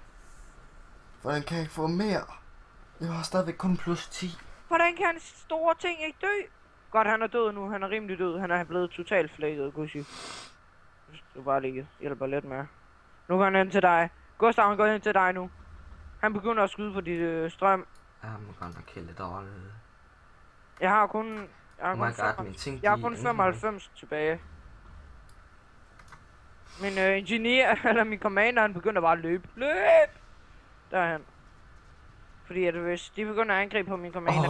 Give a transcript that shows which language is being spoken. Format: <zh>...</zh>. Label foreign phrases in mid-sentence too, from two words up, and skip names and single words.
<da>Hvordan kan jeg ikke få mere? Jeg har stadigvæk kun plus 10. Hvordan kan hans store ting ikke dø? Godt, han er død nu. Han er rimelig død. Han er blevet totalt flækket, Gussi. Du bare lige hjælper lidt med. Nu går han hen til dig. Gustav, han går hen til dig nu. Han begynder at skyde på dit strøm.</da> <en>I'm gonna kill it all.</en> <da>Jeg har kun... Jeg har kun 95 tilbage. Min ingeniør, eller min commander, han begynder bare at løbe. Løb! Derhen. Fordi at hvis de begynder at angribe på min commander...</da>